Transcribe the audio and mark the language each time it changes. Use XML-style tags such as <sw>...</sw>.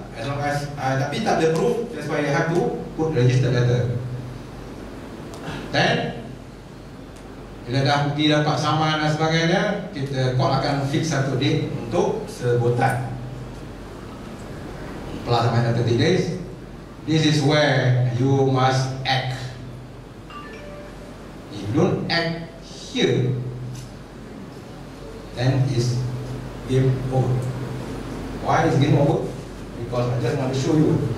<en>As long as</en> <ms>tapi tak ada</ms> <en>proof, that's why you have to put registered letter.</en> <ms>Then bila dah pergi dapat saman dan sebagainya, kita court akan fix satu date untuk sebutan.</ms> <en>Plus minus 30 days. This is where you must act. If you don't act here, then it's game over. Why is game over? Because I just want to show you.</en>